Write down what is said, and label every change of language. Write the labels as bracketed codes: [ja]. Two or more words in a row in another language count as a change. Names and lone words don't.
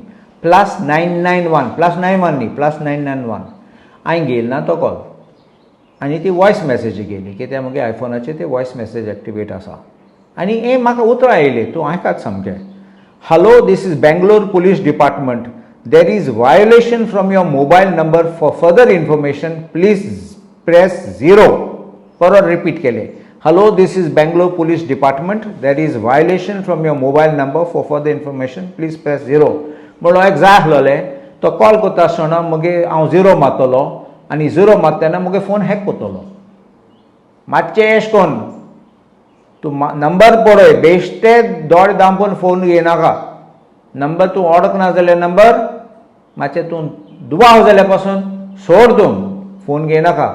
[kok] +991 +91 न्ही, +991. हांवें घेयलो ना तो कॉल आनी ती वॉयस मॅसेज गेली की त्या म्हगे आयफोनाचेर ते वॉयस मॅसेज एक्टिवेट आसा. आनी हे म्हाका उतरां येयली, तूं आयकात सामकें. [en] Hello, this is Bangalore Police Department. There is violation from your mobile number. For further information, please press 0. [kok] परत रिपीट केले. [en] Hello, this is Bangalore Police Department. There is violation from your mobile number. For further information, please press 0. [kok] म्हणून एक जाय आसलोलें तो कॉल करता आसतना मगे हांव 0 मारतलो आनी 0 मारतना मगे फोन हॅक करतलो. मातशें एश कोन्न तूं नंबर पळय, बेश्टे दोड दामपून फोन घेयनाका. नंबर तूं ओळखना जाल्यार नंबर मातशें तूं दुबाव जाल्या पासून सोड, तूं फोन घेयनाका.